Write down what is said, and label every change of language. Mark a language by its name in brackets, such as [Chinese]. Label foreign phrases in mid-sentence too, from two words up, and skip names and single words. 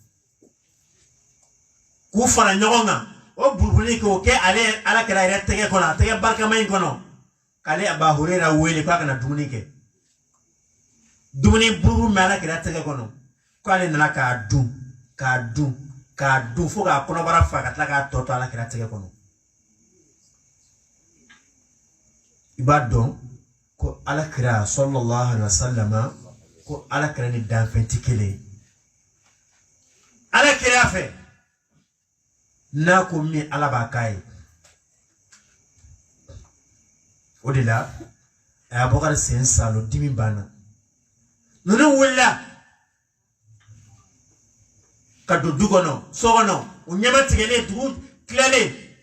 [Bambara] k'u fara ɲɔgɔn kan o buruburu k'o kɛ ale alakira yɛrɛ tɛgɛ kɔnɔ a tɛgɛ barikama in kɔnɔ k'ale Aba Hurayra wele k'a kana dumuni kɛ dumuni buruburu bɛ alakira tɛgɛ kɔnɔ k'ale nana k'a dun fo k'a kɔnɔbara fa ka tila k'a tɔ to alakira tɛgɛ kɔnɔ i b'a dɔn ko alakira [Arabic] صلى الله عليه وسلم [Bambara] ko alakira ni danfɛn tɛ kelen alakira fɛ n'a ko min ala b'a k'a ye o de la a y'a Abubakar sen salo dimi banna ninnu wulila ka don du kɔnɔ so kɔnɔ u ɲɛma tigɛlen dugu tilalen